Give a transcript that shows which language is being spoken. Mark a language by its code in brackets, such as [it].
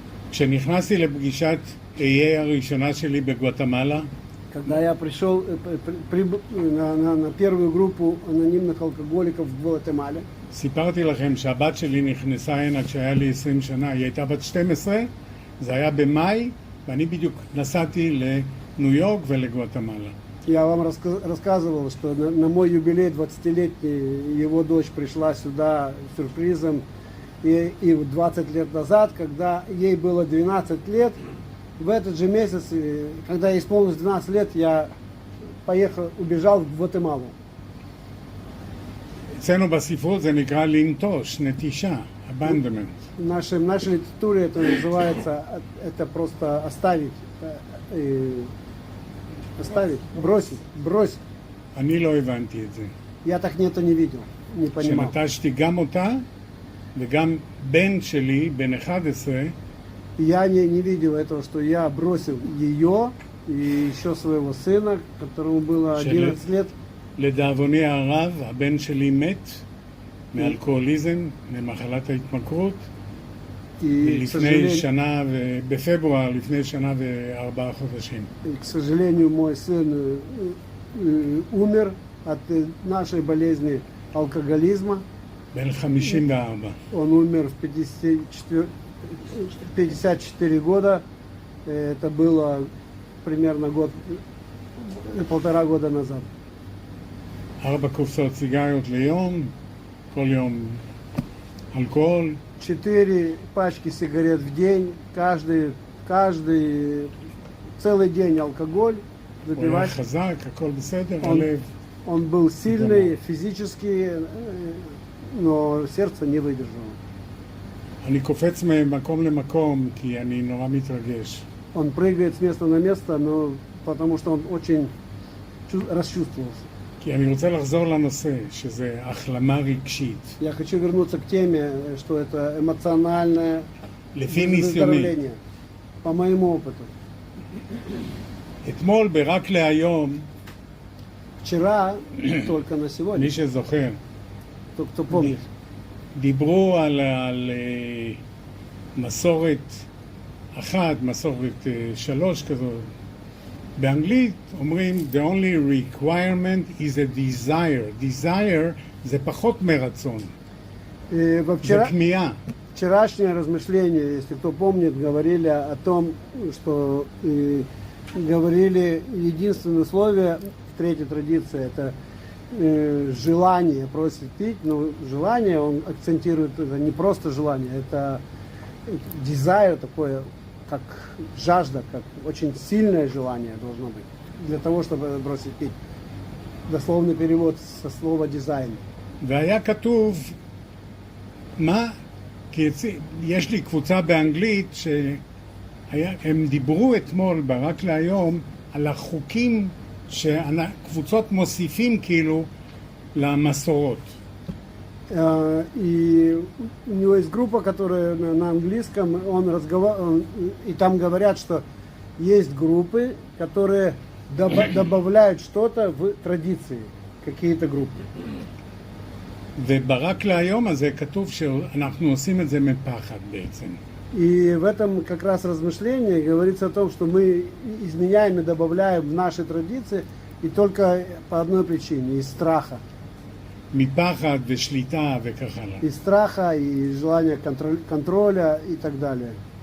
[he] כשנכנסתי לפגישת איי הראשונה שלי בגואטמלה, [ru] Когда я пришел на первую группу анонимных алкоголиков в Гватемале, [he] סיפרתי לכם שהבת שלי נכנסה הנה כשהיה לי 20 שנה, היא הייתה בת 12, זה היה במאי, ואני בדיוק נסעתי לניו יורק ולגואטמלה. [ru] я вам рассказывал, что на мой юбилей 20-летний его дочь пришла сюда сюрпризом. И 20 лет назад, когда ей было 12 лет, в этот же месяц, когда ей исполнилось 12 лет, я убежал в Гватемалу. [he] אצלנו בספרות זה נקרא לנטוש, נטישה, abandonment. [ru] В нашей литературе это называется, это просто оставить, бросить. [he] אני לא הבנתי את זה. [ru] Я так это не видел, не понимал. [he] שנטשתי גם אותה וגם בן שלי, בן 11, [ru] Я не видел этого, что я бросил ее и еще своего сына, которому было 11 лет. [he] לדאבוני הרב, הבן שלי מת מאלכוהוליזם, ממחלת ההתמכרות, [ru] И, [he] לפני שנה, בפברואר, לפני שנה ו4 חודשים. [ru] к сожалению, мой сын умер от нашей болезни алкоголизма. בן 54. Он умер в 54 года. Это было примерно полтора года назад. [he] 4 קופסאות סיגריות ליום, כל יום אלכוהול. [ru] 4 пачки сигарет в день, целый день алкоголь [he] הוא היה [ru] запивать. [he] חזק, הכל בסדר, [ru] Он- [he] הלב. [ru] Он был сильный физически, но сердце не выдержало. [he] אני קופץ ממקום למקום כי אני נורא מתרגש. [ru] Он прыгает с места на место, но потому что он очень расчувствовался. [he] כי אני רוצה לחזור לנושא, שזה החלמה רגשית. [ru] Я хочу вернуться к теме, что это эмоциональное [he] לפי ניסיוני. [ru] выздоровление. По моему опыту. [he] אתמול ברק להיום, [ru] Вчера, только на сегодня, [he] מי שזוכר, [ru] кто помнит, [he] דיברו על מסורת אחת, מסורת 3 כזאת. באנגלית אומרים [en] the only requirement is a desire. [he] desire זה פחות מרצון, זה כמיהה. [ru] Вчерашнее размышление, если кто помнит, говорили о том, что говорили единственное условие в третьей традиции, это желание просит пить, но желание, он акцентирует, это не просто желание, это desire такое, как жажда, как очень сильное желание должно быть для того, чтобы бросить пить. дословный перевод со слова дизайн. [he] והיה כתוב, מה, כי יש לי קבוצה באנגלית שהם דיברו אתמול ברק להיום על החוקים שקבוצות מוסיפים כאילו למסורות. [ru] И у него есть группа, которая на английском, и там говорят, что есть группы, которые добавляют что-то в традиции, какие-то группы. [he] וברק להיום הזה כתוב שאנחנו עושים את זה מפחד בעצם. [ru] И в этом как раз размышлении говорится о том, что мы изменяем и добавляем в наши традиции и только по одной причине, из страха. [he] מפחד ושליטה וכך הלאה. [ru] Из страха и желания контроля и так далее.